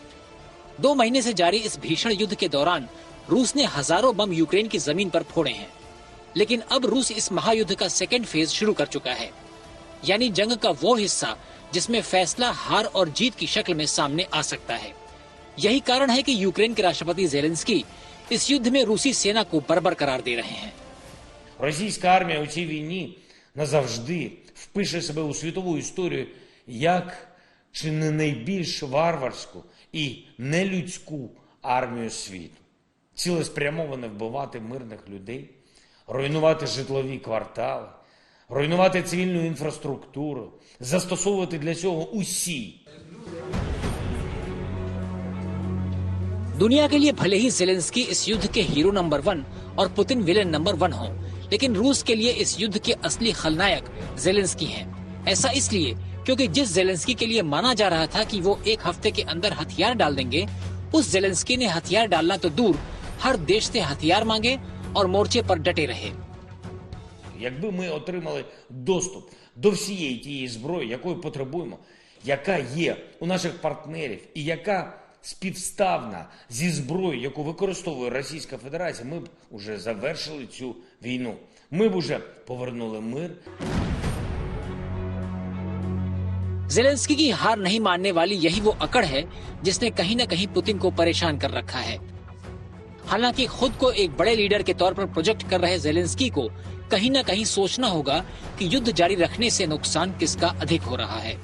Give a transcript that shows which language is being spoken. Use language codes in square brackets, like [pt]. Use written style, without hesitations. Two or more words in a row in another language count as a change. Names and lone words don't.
[hi] 2 महीने से जारी इस भीषण युद्ध के दौरान रूस ने हजारों बम यूक्रेन की जमीन पर फोड़े हैं, लेकिन अब रूस इस महायुद्ध का [en] second phase [hi] शुरू कर चुका है, यानी जंग का वो हिस्सा जिसमें फैसला हार और जीत की शक्ल में सामने आ सकता है। यही कारण है कि यूक्रेन के राष्ट्रपति जेलेंस्की इस युद्ध में रूसी सेना को बर्बर करार दे रहे हैं। [uk] Російська армія у цій війні назавжди впише себе у світову історію як чи не найбільш варварську і нелюдську армію світу. Цілеспрямовано вбивати мирних людей, руйнувати житлові квартали, руйнувати цивільну інфраструктуру, застосовувати для цього усі. [hi] दुनिया के लिए भले ही जेलेंस्की इस युद्ध के हीरो नंबर 1 और पुतिन विलेन नंबर 1 हो, लेकिन रूस के लिए इस युद्ध के असली खलनायक जेलेंस्की हैं। ऐसा इसलिए क्योंकि जिस जेलेंस्की के लिए माना जा रहा था कि वो 1 हफ्ते के अंदर हथियार डाल देंगे, उस जेलेंस्की ने हथियार डालना तो दूर, हर देश से हथियार मांगे और मोर्चे पर डटे रहे। [uk] Якби ми отримали доступ до всієї тієї зброї, якої потребуємо, яка є у наших партнерів і яка співставна зі зброєю, яку використовує Російська Федерація, ми б уже завершили цю війну. Ми б уже повернули мир. [hi] जेलेंस्की की हार नहीं मानने वाली यही वो अकड़ है जिसने कहीं न कहीं पुतिन को परेशान कर रखा है। हालांकि खुद को एक बड़े लीडर के तौर पर प्रोजेक्ट कर रहे ज़ेलेंस्की को कहीं न कहीं सोचना होगा कि युद्ध जारी रखने से नुकसान किसका अधिक हो रहा है।